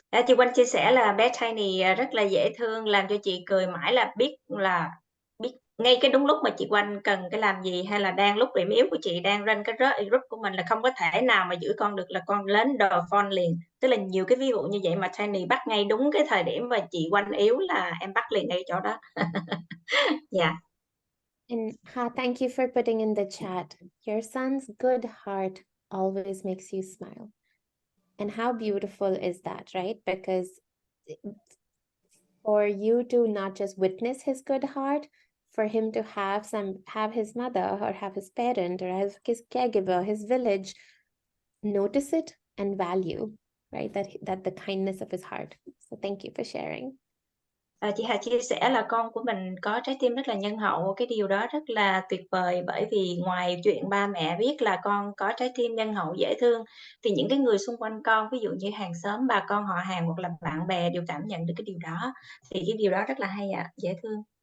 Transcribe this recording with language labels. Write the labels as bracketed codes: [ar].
[vi] Chị Oanh chia sẻ là bé Tiny rất là dễ thương, làm cho chị cười mãi, là biết ngay cái đúng lúc mà chị Oanh cần cái làm gì, hay là đang lúc điểm yếu của chị đang run cái group của mình, là không có thể nào mà giữ con được, là con lên đòi phone liền. Tức là nhiều cái ví dụ như vậy mà Tiny bắt ngay đúng cái thời điểm mà chị Oanh yếu là em bắt liền ngay chỗ đó. [en] Yeah. And thank you for putting in the chat. Your son's good heart always makes you smile. And how beautiful is that, right? Because for you to not just witness his good heart, for him to have his mother or have his parent or have his caregiver, his village, notice it and value, right? That the kindness of his heart. So thank you for sharing. [vi] Chị Hà chia sẻ là con của mình có trái tim rất là nhân hậu, cái điều đó rất là tuyệt vời, bởi vì ngoài chuyện ba mẹ biết là con có trái tim nhân hậu dễ thương, thì những cái người xung quanh con, ví dụ như hàng xóm, bà con họ hàng hoặc là bạn bè đều cảm nhận được cái điều đó, thì cái điều đó rất là hay ạ, dễ thương.